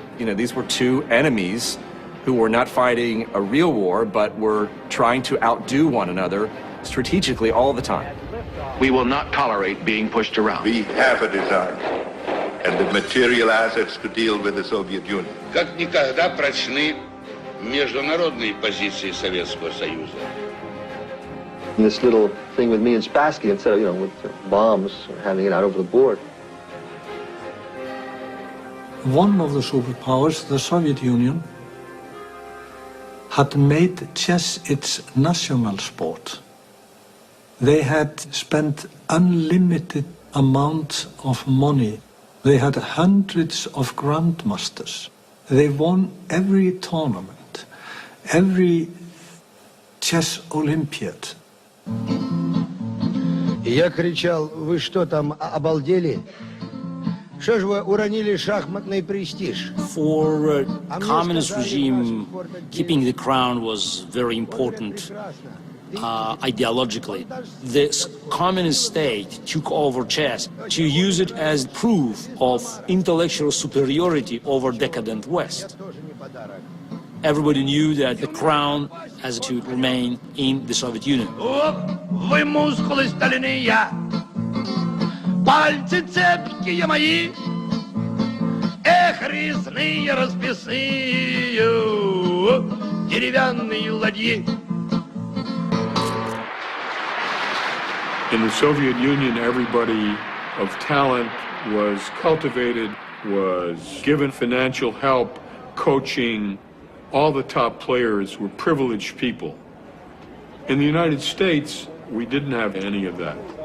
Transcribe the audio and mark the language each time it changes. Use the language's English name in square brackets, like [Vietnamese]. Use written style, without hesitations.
[English] You know, these were two enemies who were not fighting a real war, but were trying to outdo one another strategically all the time. We will not tolerate being pushed around. We have a design and the material assets to deal with the Soviet Union. [Russian] Как никогда прочны международные позиции Советского Союза. [English] This little thing with me and Spassky, instead of, you know, with bombs, having it out over the board. One of the superpowers, the Soviet Union, had made chess its national sport. They had spent unlimited amount of money. They had hundreds of grandmasters. They won every tournament, every chess Olympiad. [Russian] Я кричал: вы что там, обалдели? Что ж вы уронили шахматный престиж? [English] For communist regime, keeping the crown was very important ideologically. This communist state took over chess to use it as proof of intellectual superiority over decadent West. Everybody knew that the crown has to remain in the Soviet Union. [Russian] Вы мускулы стальные, пальцы цепкие мои, эх, резные расписные, деревянные ладьи. [English] In the Soviet Union, everybody of talent was cultivated, was given financial help, coaching. All the top players were privileged people. In the United States, we didn't have any of that.